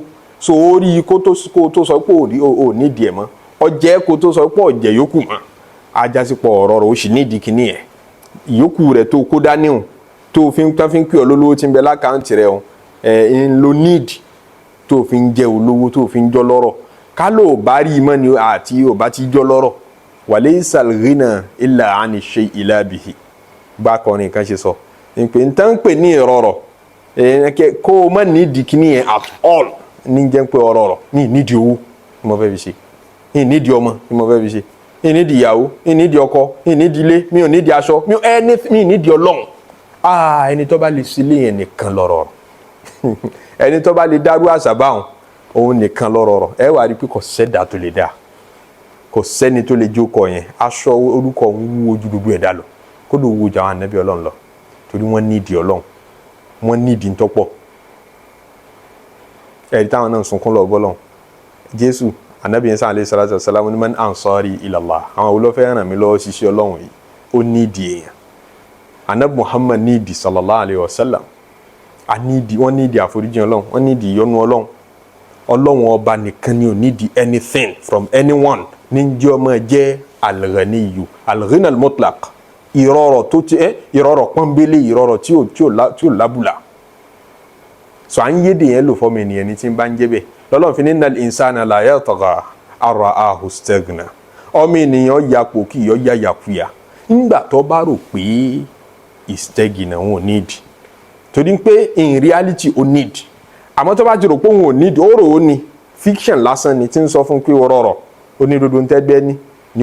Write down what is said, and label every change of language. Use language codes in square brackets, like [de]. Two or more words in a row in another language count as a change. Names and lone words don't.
[yo] So orí kó tó sọ pé ò ní ìdí ẹ̀ mọ́, ọjẹ́ kó tó sọ pé ọjẹ́ yókù mọ́, ajásípọ̀ ọ̀rọ̀ rẹ̀ ó sì ní ìdí kíní ẹ̀. Ìyókù rẹ̀ tó kó dání hùn, tó fi ń pè ọ́ lólówó tí ń bẹ lákàntì rẹ̀ hùn, ń lo níìdì tó fi ń jẹ́ olówó, tó fi ń jọ́ lọ́rọ̀. Ká ló bá rí mọ́ ni àti ò bá ti jọ́ lọ́rọ̀. [ar] وليس الغنى إلا عن شيء لا به. [yo] Bá kọrin kan ṣe sọ pé n tán pè ní ìrọ̀rọ̀ kó o má nídìí kíní ẹ̀ [en] at all [yo] ní jẹ́ pé ọ̀rọ̀ mi nídìí owó ni mo fẹ́ fi ṣe, mi nídìí ọmọ ni mo fẹ́ fi ṣe, mi nídìí ìyàwó, mi nídìí ọkọ, mi nídìí ilé, mi ò nídìí aṣọ, mi nídìí Ọlọ́run. Ẹni tó bá lè sílé yẹn nìkan lọ́rọ̀. Ẹni tó bá lè dárú àṣà báwọn, òun nìkan lọ́rọ̀. Ẹ wá rí pé kò sẹ́dá tó lè dá, kò sẹ́ni tó lè jókòó yẹn. Aṣọ orúkọ ń wú ojú gbogbo ẹ̀dá lọ, kó ló wú jà àwọn ànábì Ọlọ́run lọ, torí wọ́n nídìí Ọlọ́run, wọ́n nídìí ntọ́pọ̀. Ẹ̀rí táwọn náà sunkún lọ bọ́lọ́run. Jésù ànábì Ìsá [ar] عليه الصلاة والسلام [yo] ní [ar] من أنصاري إلى الله, [yo] àwọn olófẹ́ ràn mí lọ́wọ́ ṣiṣẹ́ Ọlọ́run yìí, ó nídìí èèyàn. Ànábì Muhammad nídìí [ar] صلى الله عليه وسلم, [yo] wọ́n nídìí àforíjì Ọlọ́run, wọ́n nídìí ìyọ́nú Ọlọ́run. Ọlọ́run ọba nìkan ni ò nídìí [en] anything from anyone. [yo] Ní jẹ́ ọmọ jẹ́ Al-Ghaniyy, [ar] الغنى المطلق, [yo] ìrọ̀rọ̀ tó ti ìrọ̀rọ̀ pọ́nbélé, ìrọ̀rọ̀ tí ò lábùlà, so à ń yédè yẹn lò fọ́mọ ènìyàn ní tí ń bá ń jẹ́ bẹ́ẹ̀ lọ́lọ́run fi ní [ar] إن الإنسان ليطغى أن رآه استغنى [yo] ọmọ ènìyàn yapò kí yọ ya yàkuyà nígbà tó bá rò pé istaghna wọn ò nídìí torí pé [en] in reality [yo] ó nídìí àmọ́ tó bá ti rò pé òun ò nídìí ó rò ó ní fiction lásán ni tí ń sọ fún pé ó rọrọ̀ ó ní dodo ń tẹ́gbẹ́ ní